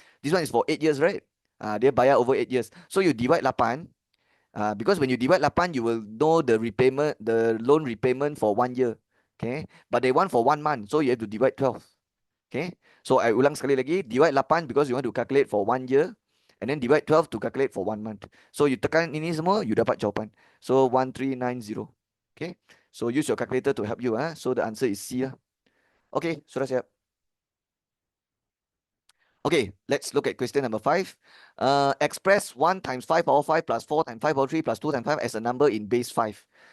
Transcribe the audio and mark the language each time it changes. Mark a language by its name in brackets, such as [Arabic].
[English] This one is for 8 years, right? [Malay] Dia bayar [English] over 8 years. So you divide 8. Because when you divide 8, you will know the repayment, the loan repayment for 1 year. Okay, but they want for 1 month, so you have to divide 12. Okay, so I [Malay] ulang sekali lagi, [English] divide 8 because you want to calculate for 1 year, and then divide 12 to calculate for 1 month. [Malay] So you tekan ini semua, you dapat jawapan. [English] So 1390. Okay, so use your calculator to help you. So the answer is C. Okay, [Malay] sudah siap. [English] Okay, let's look at question number 5. Express 1 times 5 power 5 plus 4 times 5 power 3 plus 2 times 5 as a number in base 5.